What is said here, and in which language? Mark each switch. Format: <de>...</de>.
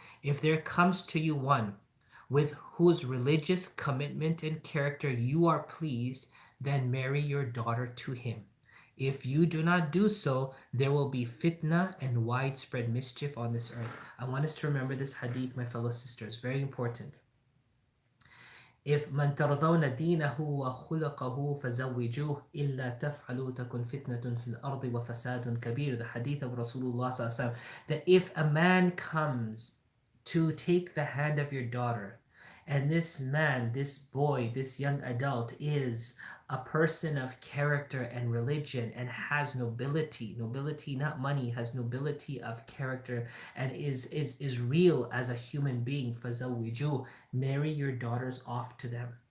<en>If there comes to you one with whose religious commitment and character you are pleased, then marry your daughter to him. If you do not do so, there will be fitna and widespread mischief on this earth. I want us to remember this hadith, my fellow sisters. Very important. If man</en> <ar>ترضون دينه وخلقه فزوجوه إلا تفعلوا تكن فتنة في الأرض وفساد كبير.</ar> <en>The hadith of Rasulullah sallallahu alaihi wasallam, that if a man comes to take the hand of your daughter, and this man, this boy, this young adult is a person of character and religion and has nobility, not money, has nobility of character and is real as a human being, فزوجوه, marry your daughters off to them.</en>